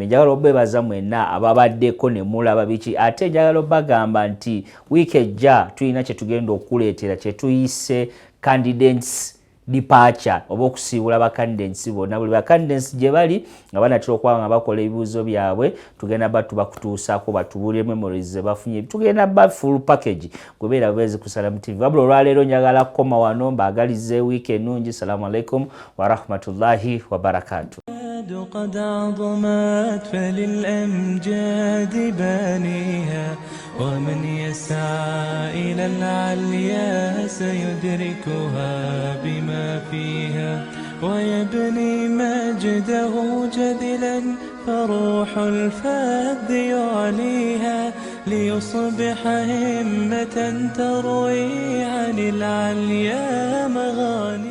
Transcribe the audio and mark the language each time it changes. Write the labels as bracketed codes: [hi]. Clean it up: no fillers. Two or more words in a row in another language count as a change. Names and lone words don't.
[lg] Njagala obeebaza mwenna ababaddeko ne mulaba biki, ate njagala obagamba nti wiiki ejja tulina kye tugenda okuleetera kye tuyise [en] candidates departure [lg] oba okusiibula bakandidates bonna. Buli bakandidates gye bali nga banatera okuba nga bakola ebibuuzo byabwe, tugenda batubakutuusaako batubuulire memories ze bafunye, tugenda ba [en] full package [lg] gwebeera bwezi ku Salaamu TV. Wabula olwaleero njagala kukoma wano mbaagalize wiiki ennungi. [ar] السلام عليكم ورحمة الله وبركاته. قد عظمت فللأمجاد بانيها ومن يسعى إلى العليا سيدركها بما فيها ويبني مجده جذلا فروح الفذ يعليها ليصبح همة تروي عن العليا مغاني.